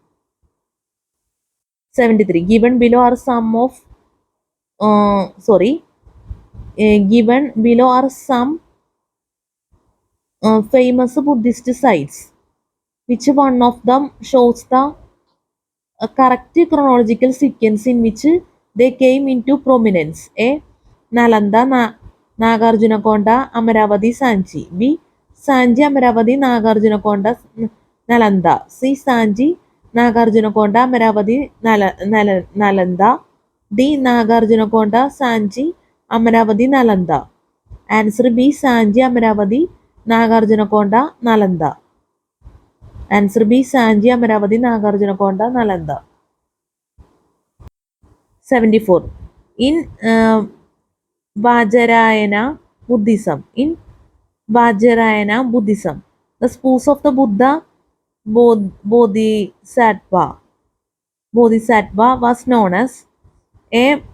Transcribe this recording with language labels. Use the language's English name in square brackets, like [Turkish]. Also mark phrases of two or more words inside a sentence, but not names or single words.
[English] Given below are some famous Buddhist sites. Which one of them shows the correct chronological sequence in which they came into prominence? A. Nalanda, Nagarjunakonda, Amaravati, Sanchi. B. Sanchi, Amaravati, Nagarjunakonda, Nalanda. C. Sanchi, Nagarjunakonda, Amaravati, Nalanda. D. Nagarjunakonda, Sanchi, Amaravati, Nalanda. Answer B. Sanchi, Amaravati, Nagarjunakonda, Nalanda. Answer B. Sanchi, Amaravati, Nagarjunakonda, Nalanda. 74. In Vajrayana Buddhism. The spouse of the Buddha, Bodhisattva was known as A.